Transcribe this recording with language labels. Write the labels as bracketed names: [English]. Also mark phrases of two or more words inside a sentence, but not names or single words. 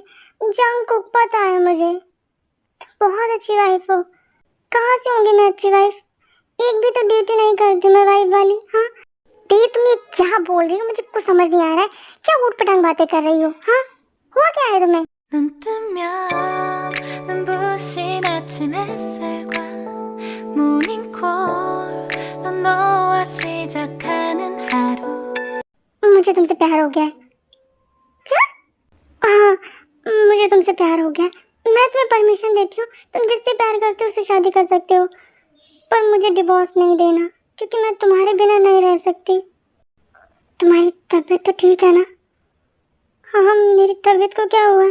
[Hindi] जंगकुक पता है मुझे, तुम बहुत अच्छी वाइफ हो। कहाँ से होंगी मैं अच्छी वाइफ? एक भी तो ड्यूटी नहीं करती मैं वाइफ वाली। हाँ ते तुम ये क्या बोल रही हो? मुझे कुछ समझ नहीं आ रहा है। क्या ऊटपटांग बातें कर रही हो? हाँ हुआ क्या है तुम्हें? [Korean] 눈 뜨면 눈부신 아침 햇살과 모닝콜로 너와 시작하는 하루 [Hindi] मुझे तुमसे प्यार हो गया है। क्या? हाँ मुझे तुमसे प्यार हो गया है। मैं तुम्हें परमिशन देती हूँ, तुम जिससे प्यार करते हो उससे शादी कर सकते हो, पर मुझे डिवोर्स नहीं देना क्योंकि मैं तुम्हारे बिना नहीं रह सकती। तुम्हारी तबीयत तो ठीक है ना? हाँ मेरी तबीयत को क्या हुआ है?